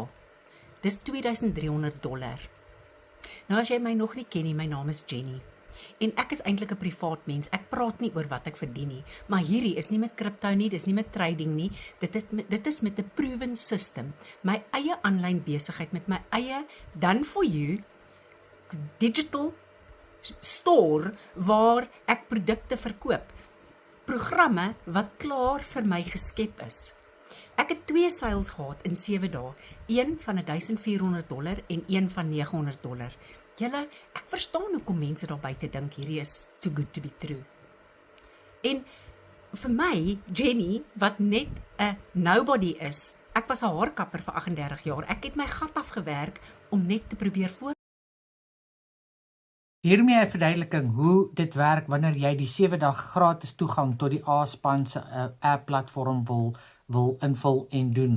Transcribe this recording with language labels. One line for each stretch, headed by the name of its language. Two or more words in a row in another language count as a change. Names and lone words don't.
Afrikaans: Dis $2,300. Nou as jy my nog nie ken nie, my naam is Jenny. En ek is eintlik 'n privaat mens. Ek praat nie oor wat ek verdien nie, maar hierdie is nie met crypto nie, dis nie met trading nie. Dit is met 'n
English: proven system.
Afrikaans: My eie aanlyn besigheid met my eie
English: done for you digital store
Afrikaans: waar ek produkte verkoop. Programme wat klaar vir my geskep is. Ek het 2 sales gehad in 7 dae, een van $1,400 en een van $900. Julle, ek verstaan hoekom mense daar buite dink hierdie is
English: too good to be true.
Afrikaans: En vir my, Jenny, wat net 'n nobody is, ek was 'n haarkapper vir 38 jaar. Ek het my gat afgewerk om net te probeer voor. Hiermee 'n verduideliking hoe dit werk wanneer jy die 7 dag gratis toegang tot die A-span se app-platform wil invul en doen.